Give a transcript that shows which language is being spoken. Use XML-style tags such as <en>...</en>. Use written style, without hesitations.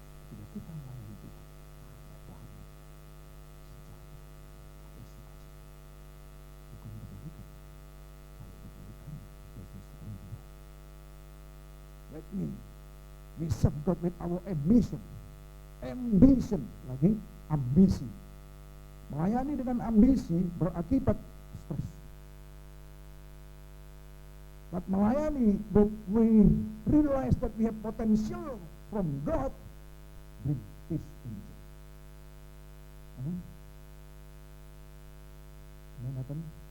<id>Bila kita melayani Tuhan, ada damai, sejahtera, ada sukacita. Bukan kebalikan. Kalau kebalikan, kita sedang Tuhan.</id> <en>That means we serve God with our ambition.</en> <id>Ambition, lagi ambisi. Melayani dengan ambisi berakibat stres.</id> <en>But melayani, but we realize that we have potential from God, bring peace and joy. Amen. Amen.</en>